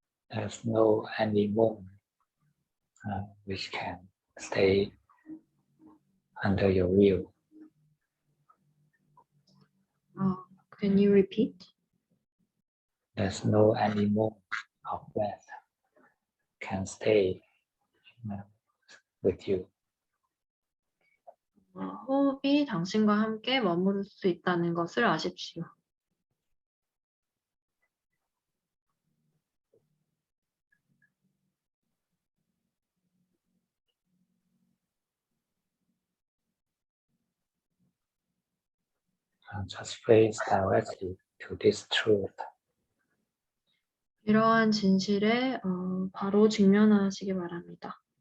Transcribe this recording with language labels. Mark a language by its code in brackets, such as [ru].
[en] There's no any moon which can stay under your view. Can you repeat? There's no any moon of breath can stay with you. [ko] 호흡이 당신과 함께 머무를 수 있다는 것을 아십시오. [en] Just face directly to this truth. [ko] 이러한 진실에 바로 직면하시기 바랍니다.